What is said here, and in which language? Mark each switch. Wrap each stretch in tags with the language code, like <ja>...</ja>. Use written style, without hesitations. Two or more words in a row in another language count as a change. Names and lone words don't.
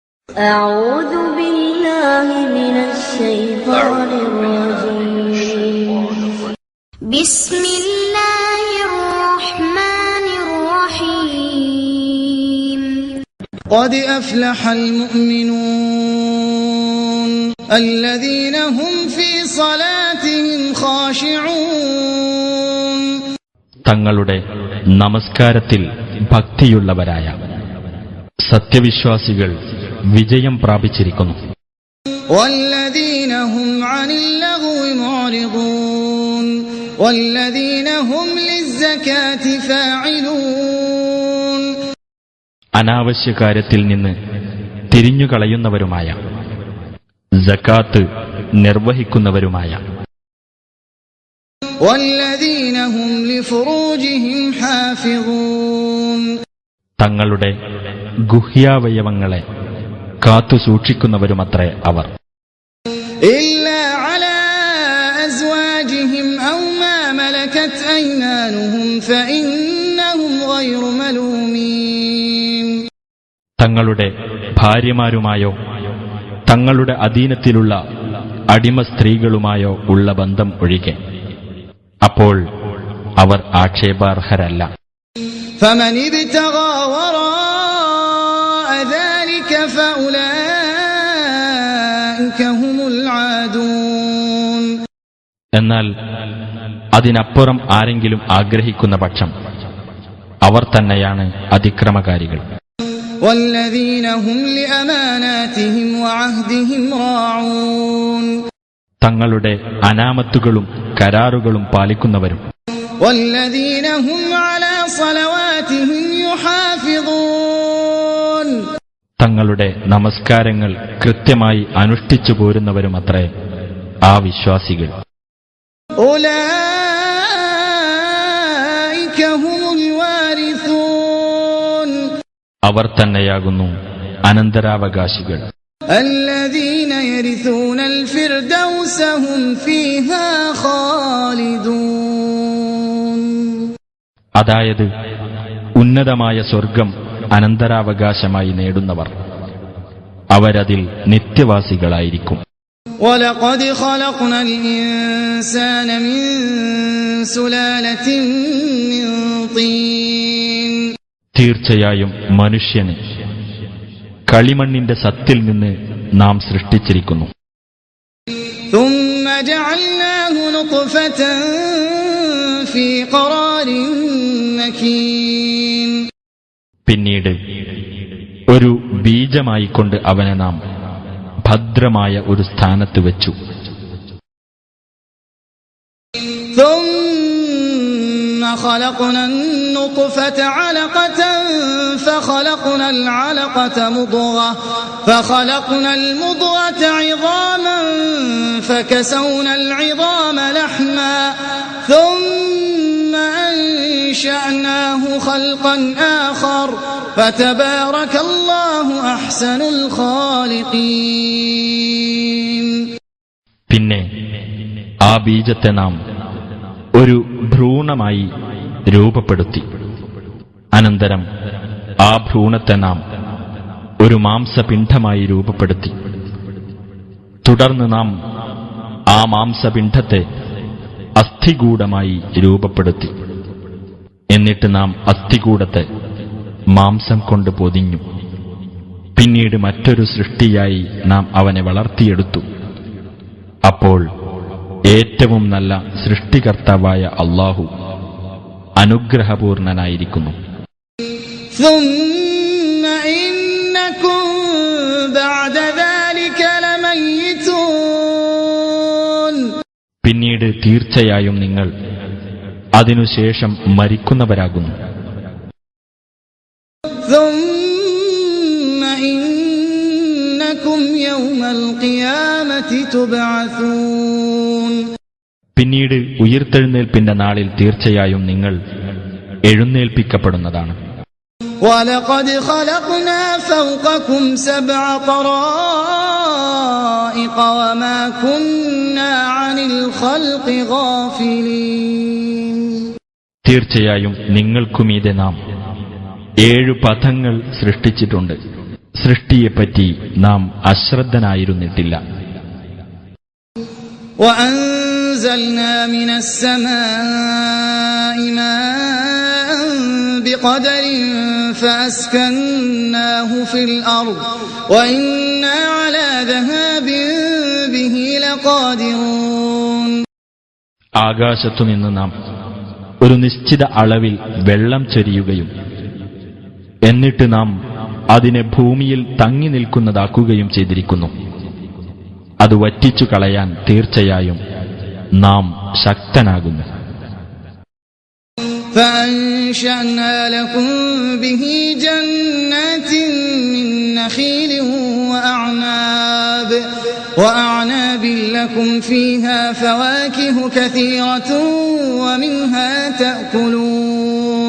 <ar>أعوذ بالله من الشيطان الرجيم بسم الله الرحمن الرحيم قد أفلح المؤمنون الذين هم في صلاتهم خاشعون</ar> <ml>തങ്ങളുടെ നമസ്കാരത്തിൽ ഭക്തിയുള്ളവരായ സത്യവിശ്വാസികൾ വിജയം പ്രാപിച്ചിരിക്കുന്നു.</ml> <ar>والذين هم عن اللغو معرضون والذين هم للزكاة فاعلون</ar> <ml>അനാവശ്യ കാര്യത്തിൽ നിന്ന് തിരിഞ്ഞുകളയുന്നവരുമായ സകാത്ത് നിർവഹിക്കുന്നവരുമായ</ml> <ar>والذين هم لفروجهم حافظون</ar> <ml>തങ്ങളുടെ ഗുഹ്യാവയവങ്ങളെ കാത്തുസൂക്ഷിക്കുന്നവരുമത്രേ അവർ.</ml> <ar>إلا على أزواجهم أو ما ملكت أيمانهم فإنهم غير ملومين</ar> <ml>തങ്ങളുടെ ഭാര്യമാരുമായോ തങ്ങളുടെ അധീനത്തിലുള്ള അടിമ സ്ത്രീകളുമായോ ഉള്ള ബന്ധം ഒഴികെ അപ്പോൾ അവർ ആക്ഷേപാർഹരല്ല.</ml> <ar>فمن ابتغى وراء ذلك فأولئك هم العادون</ar> <ml>എന്നാൽ അതിനപ്പുറം ആരെങ്കിലും ആഗ്രഹിക്കുന്ന പക്ഷം അവർ തന്നെയാണ് അതിക്രമകാരികൾ.</ml> <ar>والذين هم لأماناتهم وعهدهم راعون</ar> <ml>തങ്ങളുടെ അനാമത്തുകളും കരാറുകളും പാലിക്കുന്നവരും</ml> <ar>والذين هم على صلواتهم يحافظون</ar> <ml>തങ്ങളുടെ നമസ്കാരങ്ങൾ കൃത്യമായി അനുഷ്ഠിച്ചു പോരുന്നവരുമത്രേ ആ വിശ്വാസികൾ.</ml> <ar>أولئك هم الوارثون</ar> <ml>അവർ തന്നെയാകുന്നു അനന്തരാവകാശികൾ.</ml> <ar>الذين يرثون الفردوس هم فيها خالدون</ar> <ml>അതായത് ഉന്നതമായ സ്വർഗം അനന്തരാവകാശമായി നേടുന്നവർ അവരതിൽ നിത്യവാസികളായിരിക്കും.</ml> <ar>ولقد خلقنا الإنسان من سلالة من طين</ar> <ml>തീർച്ചയായും മനുഷ്യനെ കളിമണ്ണിന്റെ സത്തിൽ നിന്ന് നാം സൃഷ്ടിച്ചിരിക്കുന്നു.</ml> <ar>ثم جعلناه نطفة في قرار مكين</ar> <ml>പിന്നീട് ഒരു ബീജമായിക്കൊണ്ട് അവനെ നാം ഭദ്രമായ ഒരു സ്ഥാനത്ത് വെച്ചു.</ml> <ar>ثم خلقنا النطفة علقة فخلقنا العلقة مضغة فخلقنا المضغة عظاما فكسونا العظام لحما ثم أنشأناه خلقا آخر فتبارك الله أحسن الخالقين</ar> <ml>പിന്നെ ആ ബീജത്തെ നാം ഒരു ഭ്രൂണമായി രൂപപ്പെടുത്തി. അനന്തരം ആ ഭ്രൂണത്തെ നാം ഒരു മാംസപിണ്ഡമായി രൂപപ്പെടുത്തി. തുടർന്ന് നാം ആ മാംസപിണ്ഡത്തെ അസ്ഥികൂടമായി രൂപപ്പെടുത്തി. എന്നിട്ട് നാം അസ്ഥികൂടത്തെ മാംസം കൊണ്ട് പൊതിഞ്ഞു. പിന്നീട് മറ്റൊരു സൃഷ്ടിയായി നാം അവനെ വളർത്തിയെടുത്തു. അപ്പോൾ ഏറ്റവും നല്ല സൃഷ്ടികർത്താവായ അല്ലാഹു അനുഗ്രഹപൂർണനായിരിക്കുന്നു.</ml> <ar>ثم إنكم بعد ذلك لميتون</ar> <ml>പിന്നീട് തീർച്ചയായും നിങ്ങൾ അതിനുശേഷം മരിക്കുന്നവരാകുന്നു.</ml> <ar>ثم إنكم يوم القيامة تبعثون</ar> <ml>പിന്നീട് ഉയിർത്തെഴുന്നേൽപ്പിന്റെ നാളിൽ തീർച്ചയായും നിങ്ങൾ എഴുന്നേൽപ്പിക്കപ്പെടുന്നതാണ്.</ml> <ar>ولقد خلقنا فوقكم 7 طرائق وما كنا عن الخلق غافلين</ar> <ml>തീർച്ചയായും നിങ്ങൾക്കുമീതെ നാം 7 പഥങ്ങൾ സൃഷ്ടിച്ചിട്ടുണ്ട്. സൃഷ്ടിയെപ്പറ്റി നാം അശ്രദ്ധനായിരുന്നിട്ടില്ല.</ml> <ar>وأنزلنا من السماء ماء بقدر فأسكناه في الأرض وإنا على ذهاب به لقادرون.</ar> <ml>ആകാശത്തുനിന്ന് നാം ഒരു നിശ്ചിത അളവിൽ വെള്ളം ചൊരിയുകയും എന്നിട്ട് നാം അതിനെ ഭൂമിയിൽ തങ്ങി നിൽക്കുന്നതാക്കുകയും ചെയ്തിരിക്കുന്നു. അത് വറ്റിച്ചു കളയാൻ തീർച്ചയായും നാം ശക്തനാകുന്നു.</ml> <ar>فأنشأنا لكم به جنات من نخيل وأعناب لكم فيها فواكه كثيرة ومنها تأكلون.</ar>